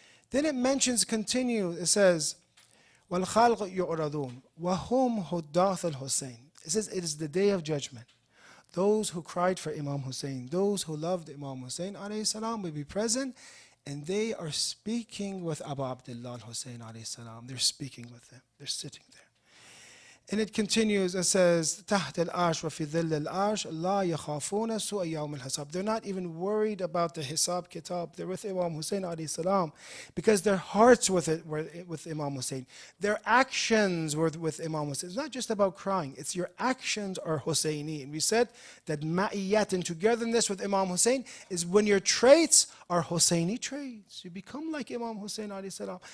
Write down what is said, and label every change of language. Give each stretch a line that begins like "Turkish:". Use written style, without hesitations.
English: Then it mentions, it says,
Arabic: وَالْخَلْقُ يُعْرَضُونَ وَهُمْ هُدَّاثُ الْحُسَيْنِ.
English: It says it is the day of judgment. Those who cried for Imam Hussein, those who loved Imam Hussein alayhi salam will be present, and they are speaking with Abu Abdullah al-Hussein alayhi salam. They're speaking with them. They're sitting there. And it continues, it says,
Arabic: تحت العرش وفي ظل العرش لا يخافون سوء يوم الحساب.
English: They're not even worried about the hisab kitab. They're with Imam Hussein alayhi salam because their hearts were with Imam Hussein. Their actions were with Imam Hussein. It's not just about crying. It's your actions are Husseini. And we said that ma'iyat and togetherness with Imam Hussein is when your traits are Husseini traits. You become like Imam Hussein alayhi salam.